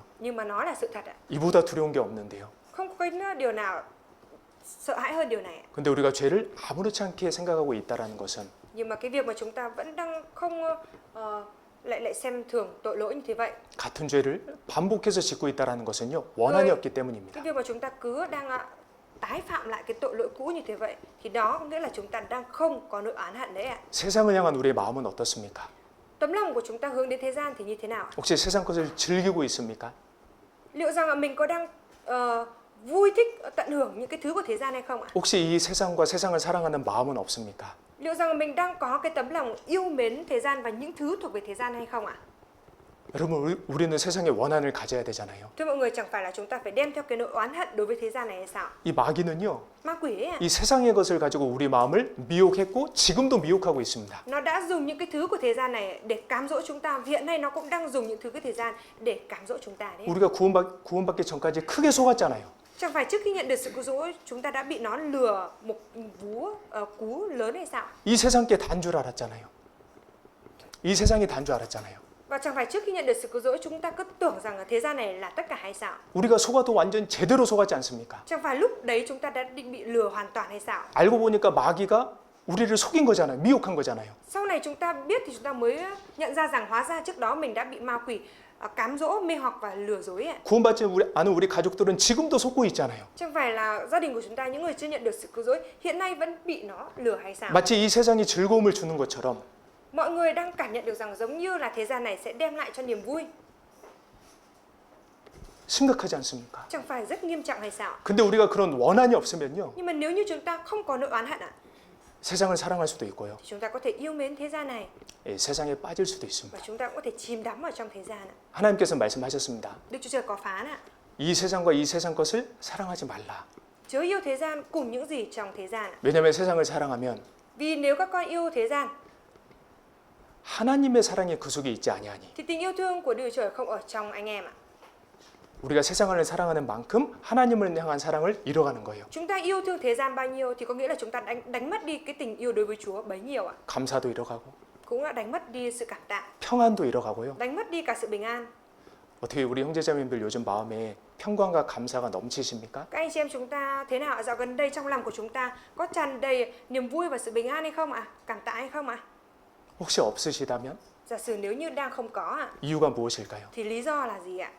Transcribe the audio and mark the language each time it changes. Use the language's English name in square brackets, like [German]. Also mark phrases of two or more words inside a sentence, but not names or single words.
[Vietnamese] Nhưng mà nó là sự thật ạ. [Korean] 이보다 두려운 게 없는데요. [Vietnamese] Không có cái điều nào sợ hãi hơn điều này ạ. [Korean] 근데 우리가 죄를 아무렇지 않게 생각하고 있다라는 것은 [Vietnamese] Nhưng mà cái việc mà chúng ta vẫn đang không lại xem thường tội lỗi như thế vậy. [Korean] 같은 죄를 반복해서 짓고 있다라는 것은요. 원한이 없기 때문입니다. [Vietnamese] Cái việc mà chúng ta cứ đang tái phạm lại cái tội lỗi cũ như thế vậy thì đó có nghĩa là chúng ta đang không có nỗi oán hận đấy ạ. [Korean] 세상을 향한 우리의 마음은 어떻습니까? [Vietnamese] Tấm lòng của chúng ta hướng đến thế gian thì như thế nào ạ? [Korean] 혹시 세상 것을 즐기고 있습니까? [Vietnamese] Liệu rằng là mình có đang vui thích tận hưởng những cái thứ của thế gian hay không ạ? [Korean] 혹시 이 세상과 세상을 사랑하는 마음은 없습니까? [Vietnamese] Liệu rằng là mình đang có cái tấm lòng yêu mến thế gian và những thứ thuộc về thế gian hay không ạ? [Korean] 여러분 우리는 세상에 원한을 가져야 되잖아요. [Vietnamese] Thưa mọi người, chẳng phải là chúng ta phải đem theo cái nỗi oán hận đối với thế gian này hay sao? [Korean] 이 마귀는요. [Vietnamese] Ma quỷ ấy ạ. [Korean] 이 세상의 것을 가지고 우리 마음을 미혹했고 지금도 미혹하고 있습니다. [Vietnamese] Nó đã dùng những cái thứ của thế gian này để cám dỗ chúng ta. Hiện nay nó cũng đang dùng những thứ của thế gian để cám dỗ chúng ta đấy. [Korean] 우리가 구원받기 전까지 크게 속았잖아요. [Vietnamese] Chẳng phải trước khi nhận được sự cứu rỗi chúng ta đã bị nó lừa một cú lớn hay sao? [Korean] 이 세상께 단 줄 알았잖아요. 이 세상이 단 줄 알았잖아요. [Vietnamese] Và chẳng phải trước khi nhận được sự cứu rỗi chúng ta cứ tưởng rằng là thế gian này là tất cả hay sao? [Korean] 우리가 속아도 완전 제대로 속았지 않습니까? [Vietnamese] Chẳng phải lúc đấy chúng ta đã định bị lừa hoàn toàn hay sao? [Korean] 알고 보니까 마귀가 우리를 속인 거잖아요. 미혹한 거잖아요. [Vietnamese] Sau này chúng ta biết thì chúng ta mới nhận ra rằng hóa ra trước đó mình đã bị ma quỷ cám dỗ, mê hoặc và lừa dối ạ. [Korean] 구원받지 않은 우리 가족들은 지금도 속고 있잖아요. [Vietnamese] Chẳng phải là gia đình của chúng ta, những người chưa nhận được sự cứu rỗi hiện nay vẫn bị nó lừa hay sao? [Korean] 마치 이 세상이 즐거움을 주는 것처럼 [Vietnamese] Mọi người đang cảm nhận được rằng giống như là thế gian này sẽ đem lại cho niềm vui. [Korean] 심각하지 않습니까? [Vietnamese] Chẳng phải rất nghiêm trọng hay sao? [Korean] 근데 우리가 그런 원한이 없으면요. [Vietnamese] Nhưng mà nếu như chúng ta không có nỗi oán hận [Korean] 세상을 사랑할 수도 있고요. [Vietnamese] thì chúng ta có thể yêu mến thế gian này [Korean] 예, 세상에 빠질 수도 [Vietnamese] và [Korean] 있습니다. [Vietnamese] chúng ta cũng có thể chìm đắm ở trong thế gian ạ. [Korean] 하나님께서 말씀하셨습니다. [Vietnamese] Đức Chúa Trời có phán ạ. [Korean] 이 세상과 이 세상 것을 사랑하지 말라. [Vietnamese] Chớ yêu thế gian cùng những gì trong thế gian ạ. [Korean] 왜냐하면 세상을 사랑하면 [Vietnamese] Vì nếu các con yêu thế gian [Korean] 하나님의 사랑이 그 속에 있지 아니하니. [Vietnamese] thì tình yêu thương của Đức Chúa Trời không ở trong anh em ạ. [Korean] 우리가 세상을 사랑하는 만큼 하나님을 향한 사랑을 잃어가는 거예요. [Vietnamese] Chúng ta yêu thương thế gian bao nhiêu thì có nghĩa là chúng ta đánh mất đi cái tình yêu đối với Chúa bấy nhiêu ạ. [Korean] 감사도 잃어가고 [Vietnamese] Cũng là đánh mất đi sự cảm tạ, [Korean] 평안도 잃어가고요. [Vietnamese] đánh mất đi cả sự bình an. [Korean] 어떻게 우리 형제자매님들 요즘 마음에 평강과 감사가 넘치십니까? [Vietnamese] Các anh chị em chúng ta thế nào ạ? Dạo gần đây trong lòng của chúng ta có tràn đầy niềm vui và sự bình an hay không ạ? Cảm tạ hay không ạ? [Korean] 혹시 없으시다면 [Vietnamese] Giả sử nếu như đang không có ạ, [Korean] 이유가 무엇일까요? [Vietnamese] thì lý do là gì ạ?